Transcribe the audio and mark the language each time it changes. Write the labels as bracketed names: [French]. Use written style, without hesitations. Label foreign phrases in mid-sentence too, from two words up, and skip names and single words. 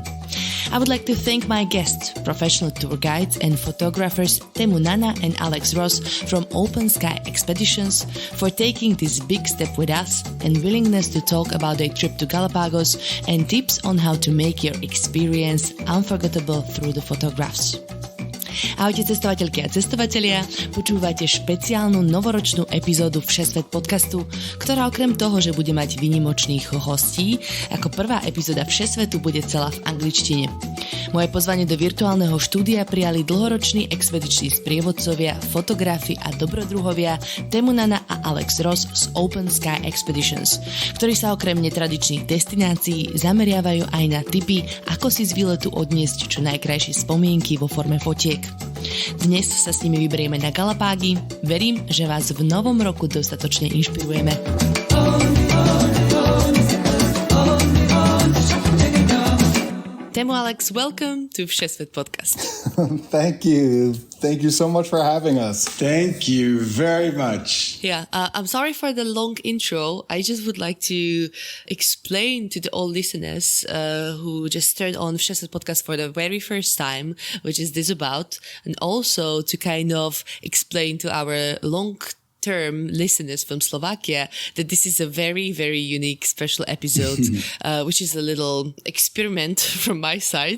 [English] I would like to thank my guests, professional tour guides and photographers Temu and Alex Ross from Open Sky Expeditions, for taking this big step with us and willingness to talk about their trip to Galapagos and tips on how to make your experience unforgettable through the photographs. [Slovak] Ahojte cestovateľky a cestovatelia, počúvate špeciálnu novoročnú epizódu Všesvet Podcastu, ktorá okrem toho, že bude mať výnimočných hostí, ako prvá epizóda Všesvetu bude celá v angličtine. Moje pozvanie do virtuálneho štúdia prijali dlhoroční expediční sprievodcovia, fotografi a dobrodruhovia Temu a Alex Ross z Open Sky Expeditions, ktorí sa okrem netradičných destinácií zameriavajú aj na tipy, ako si z výletu odniesť čo najkrajšie spomienky vo forme fotiek. Dnes sa s nimi vyberieme na Galapágy. Verím, že vás v novom roku dostatočne inšpirujeme. [English] Temu, Alex, welcome to Všesvet Podcast. Thank you. Thank you so much for having us. Thank you very much. Yeah, I'm sorry for the long intro. I just would like to explain to the all listeners who just turned on Všesvet Podcast for the very first time, which is this about, and also to kind of explain to our long-term listeners from Slovakia that this is a very, very unique special episode, which is a little experiment from my side.